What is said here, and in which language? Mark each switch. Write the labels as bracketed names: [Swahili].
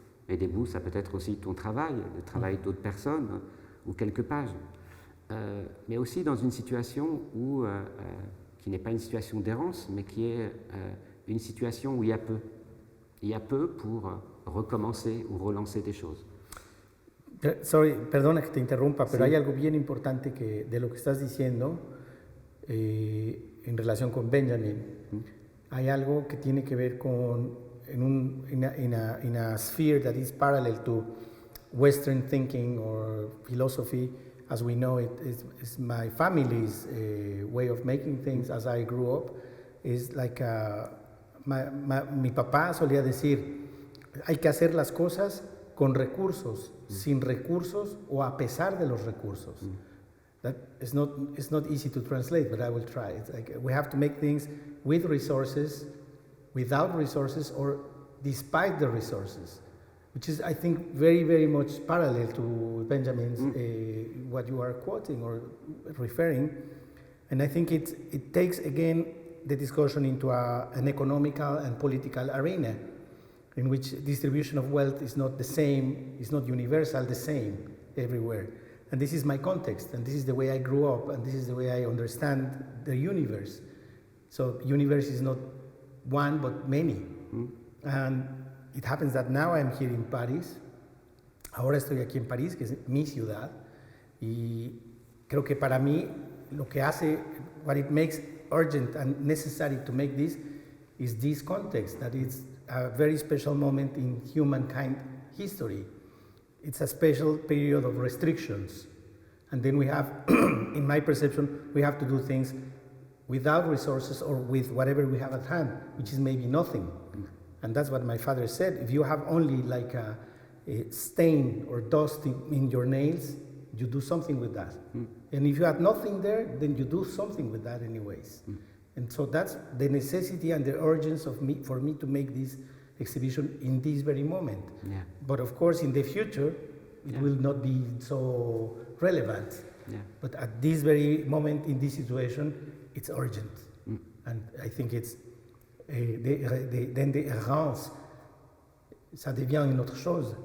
[French] Et des bouts, ça peut être aussi ton travail, le travail d'autres personnes ou quelques pages. Mais aussi dans une situation où, qui n'est pas une situation d'errance, mais qui est une situation où il y a peu. Il y a peu pour recommencer ou relancer des choses. [English] Sorry, [Spanish] perdona que te interrumpa, pero hay algo bien importante que, de lo que estás diciendo en relación con Benjamin. Hay algo que tiene que ver con [English] in a sphere that is parallel to Western thinking or philosophy, as we know it, is my family's way of making things as I grew up. Is like [Spanish] mi papá solía decir, hay que hacer las cosas con recursos, sin recursos o a pesar de los recursos. [English] That it's not easy to translate, but I will try. It's like we have to make things with resources, without resources, or despite the resources, which is, I think, very, very much parallel to Benjamin's, what you are quoting or referring. And I think it takes, again, the discussion into an economical and political arena in which distribution of wealth is not the same, is not universal, the same everywhere. And this is my context, and this is the way I grew up, and this is the way I understand the universe. So universe is not one, but many. And it happens that now I'm here in Paris. [Spanish] Ahora estoy aquí en París, que es mi ciudad. Y creo que para mí, lo que hace, [English] what it makes urgent and necessary to make this is this context, that it's a very special moment in humankind history. It's a special period of restrictions. And then we have, in my perception, we have to do things without resources or with whatever we have at hand, which is maybe nothing. And that's what my father said. If you have only like a stain or dust in your nails, you do something with that. And if you have nothing there, then you do something with that anyways. And so that's the necessity and the urgency for me to make this exhibition in this very moment. Yeah. But of course, in the future, it will not be so relevant. Yeah. But at this very moment, in this situation, it's urgent. And I think it's then the errance, [French] ça devient une autre chose.